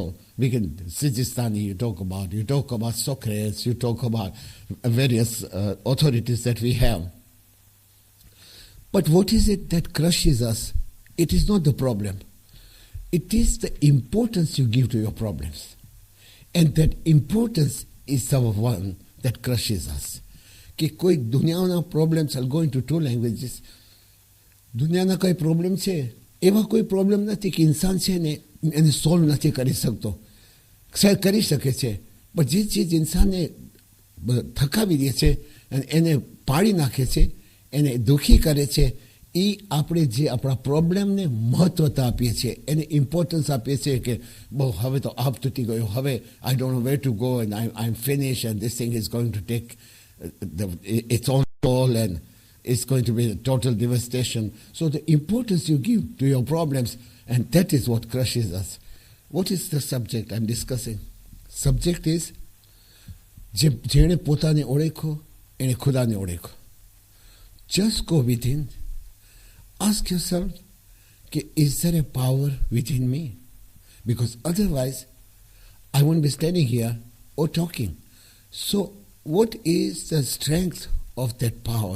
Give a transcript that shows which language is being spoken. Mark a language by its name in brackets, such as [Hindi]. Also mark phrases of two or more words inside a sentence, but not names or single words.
[English] We can, Sijistani you talk about Socrates, you talk about various authorities that we have. But what is it that crushes us? It is not the problem. It is the importance you give to your problems. And that importance is the one that crushes us. [Gujarati] કિ કોઈ દુનિયાના [English] problems, I'll go into two languages. [Gujarati] દુનિયાના કોઈ problem છે એવા કોઈ problem નથી કે ઇન્સાન છે ને એને સોલ્વ નથી કરી શકતો. કરી શકે છે, પણ જે ચીજ ઇન્સાનને થકાવી દે છે અને એને પાડી નાખે છે, એને દુઃખી કરે છે, એ આપણે જે આપણા પ્રોબ્લેમને મહત્વતા આપીએ છીએ, એને ઇમ્પોર્ટન્સ આપીએ છીએ કે બહુ હવે તો આપ તૂટી ગયો, હવે [English] I don't know where to go and I'm finished and this thing is going to take its own toll and it's going to be a total devastation. So the importance you give to your problems, and that is what crushes us. What is the subject I'm discussing? Subject is, [Gujarati] જેણે પોતાને ઓળખ્યો એણે ખુદાને ઓળખ્યો. [English] Just go within. Ask yourself, is there a power within me? Because otherwise, I won't be standing here or talking. So, what is the strength of that power?